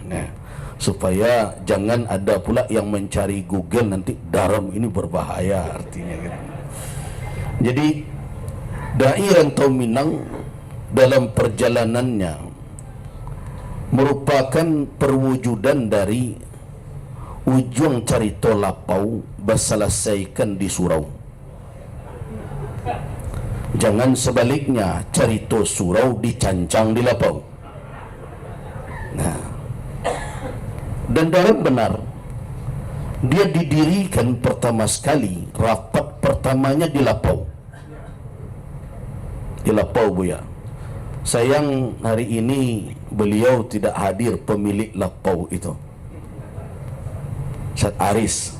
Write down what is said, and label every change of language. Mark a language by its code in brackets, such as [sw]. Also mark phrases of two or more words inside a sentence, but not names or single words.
[id] Nah, supaya jangan ada pula yang mencari Google nanti daram ini berbahaya artinya gitu. Jadi dai rantau Minang dalam perjalanannya merupakan perwujudan dari ujung [min] carito lapau [id] berselesaikan di surau. Jangan sebaliknya [min] carito surau dicancang di lapau. [id] Nah, dan dalam benar dia didirikan pertama sekali, rapat pertamanya di lapau. Di lapau Buya. Sayang hari ini beliau tidak hadir, pemilik lapau itu, Ustaz Aris.